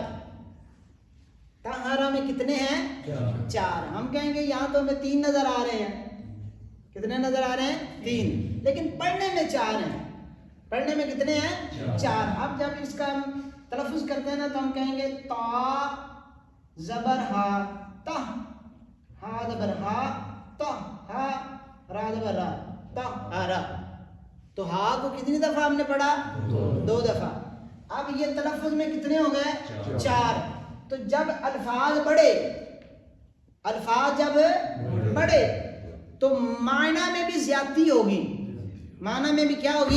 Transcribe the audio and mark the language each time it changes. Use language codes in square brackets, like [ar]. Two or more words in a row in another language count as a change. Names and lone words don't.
[ur] طہارا میں کتنے ہیں؟ 4۔ ہم کہیں گے یہاں تو ہمیں 3 نظر آ رہے ہیں۔ کتنے نظر آ رہے ہیں؟ 3۔ لیکن پڑھنے میں 4 ہیں۔ پڑھنے میں کتنے ہیں؟ 4۔ اب جب اس کا ہم تلفظ کرتے ہیں نا تو ہم کہیں گے تا زبر ہا، تہ، ہا زبر ہا، تہ، ہا، را زبر را، طہارا۔ تو ہا کو کتنی دفعہ ہم نے پڑھا؟ 2 دفعہ۔ اب یہ تلفظ میں کتنے ہو گئے؟ 4۔ تو جب الفاظ بڑھے، الفاظ جب بڑھے تو معنی میں بھی زیادتی ہوگی، معنی میں بھی کیا ہوگی؟